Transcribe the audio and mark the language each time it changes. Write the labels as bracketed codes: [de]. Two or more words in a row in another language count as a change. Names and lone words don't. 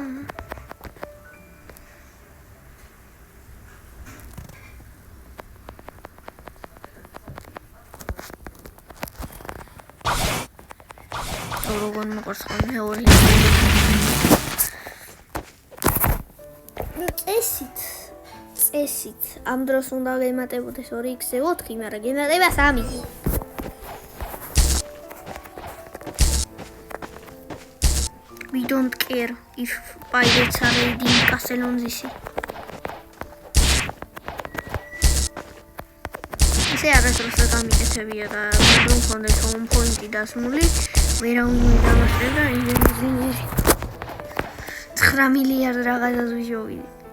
[ka] როგორ მოყავს ხოლმე 2 ლეველი. წესით ამ დროს უნდა გემატებოდეს 2x-ზე 4, მაგრამ გემატება 3. [en] We don't care if pirates are raiding Castle on the Sea. [ka] ესე არასდროს გამიკეთებია და რომ მქონდეს [en] home point- [ka] ი დასმული, ვერა უნდა დამასწრება ინჟინერი. 9 მილიარდ რაღაცას ვიშოვიდი.